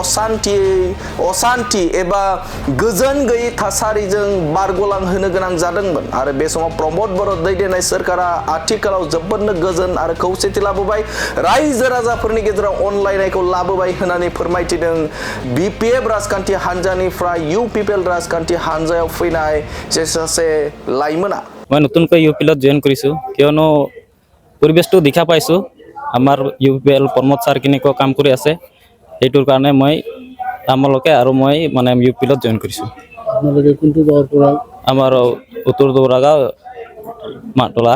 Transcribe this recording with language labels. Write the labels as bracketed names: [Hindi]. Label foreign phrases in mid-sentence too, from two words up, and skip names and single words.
[Bodo] अशान्ति एबा गोजोन गैयै थासारिजों बारग'लांहोनो गोनां जादोंमोन आरो बे समाव प्रमोद बर' दैदेननाय सरकारा आथिखालाव जोबोदनो गोजोन आरो खौसेथि लाबोबाय रायजो राजाफोरनि गेजेराव अनलायनायखौ लाबोबाय होननानै फोरमायथिदों बिपिएफ राजखान्थि हानजानिफ्राय इउ पिपल राजखान्थि हानजायाव फैनाय सासे लाइमोना [Assamese] मैं नतुनকৈ ইউ পিলত জয়েন কৰিছো কিয়নো পৰিবেশটো দেখা পাইছো আমাৰ ইউ পিএল প্ৰমোদ ছাৰ কেনেকুৱা কাম কৰি আছে এইটোৰ কাৰণে মই আমালোকে আৰু মই মানে ইউ পিলত জয়েন কৰিছো আপোনালোকে কোনটো গাঁৱৰ পৰা আমাৰ উত্তৰ দৌৰাগাঁও মাতলা